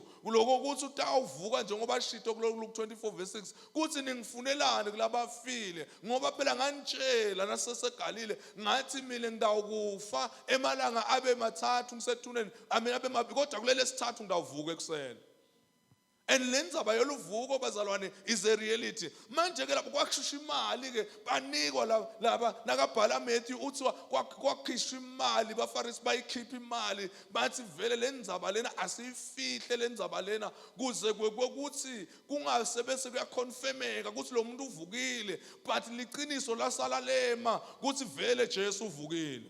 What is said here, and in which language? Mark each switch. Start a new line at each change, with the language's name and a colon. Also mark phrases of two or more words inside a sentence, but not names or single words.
Swati: Kuloko ukuthi utawuvuka njengoba shito ku Luke 24 verse 6 kuthi ningifunelani kulabafile ngoba phela nganitshela nasesegalile ngathi mina ngidawukufa emalanga abe mathathu ngisethuneni amina abe mabili kodwa kulele sithathu ngidawuvuka ekseni.
English: And
Swati: lendzaba yoluvuko bazalwane
English: is a reality.
Swati: Manje ke lapho kwakhishwa imali ke banikwa laba nakabhala Matthew uthi kwakhishwa imali baFarisi bayikhipha imali bathi vele lendzaba lena asifihle lendzaba lena kuze kwekuthi kungasebese kuyaconfirmeka ukuthi lo muntu uvukile but liqiniso lasala lema ukuthi vele Jesu uvukile.